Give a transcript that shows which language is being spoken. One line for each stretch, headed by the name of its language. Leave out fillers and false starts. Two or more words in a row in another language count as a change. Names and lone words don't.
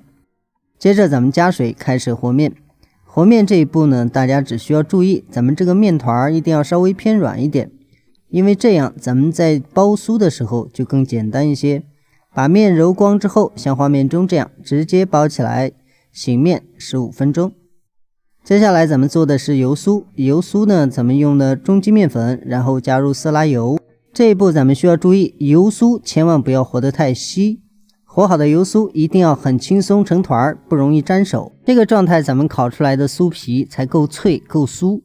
Chinese: 接着咱們加水開始和麵。和麵這一步呢，大家只需要注意，咱們這個麵團一定要稍微偏軟一點，因為這樣咱們在包酥的時候就更簡單一些。把麵揉光之後，像畫面中這樣直接包起來，醒麵15分鐘。接下來咱們做的是油酥，油酥呢咱們用的中筋麵粉，然後加入色拉油。這一步咱們需要注意，油酥千萬不要和得太稀。和好的油酥一定要很輕鬆成團，不容易沾手。這個狀態咱們烤出來的酥皮才夠脆夠酥。